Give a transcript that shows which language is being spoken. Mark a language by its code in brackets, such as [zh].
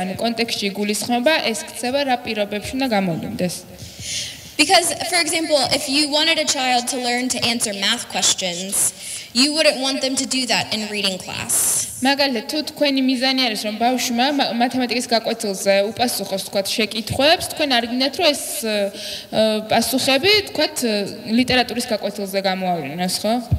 [ka] ანუ კონტექსტში გულისხმობა ეს ქცევა რა პირობებში უნდა გამოვლინდეს. [en] Because, for example, if you wanted a child to learn to answer math questions, you wouldn't want them to do that in reading class. [ka] მაგალითად, თუ თქვენი მიზანი არის, რომ ბავშვმა მათემატიკის გაკვეთილზე უპასუხოს, თქვათ, შეკითხვებს, თქვენ არ გინდათ, რომ ეს პასუხები, თქვათ, ლიტერატურის გაკვეთილზე გამოავლინოს, ხო?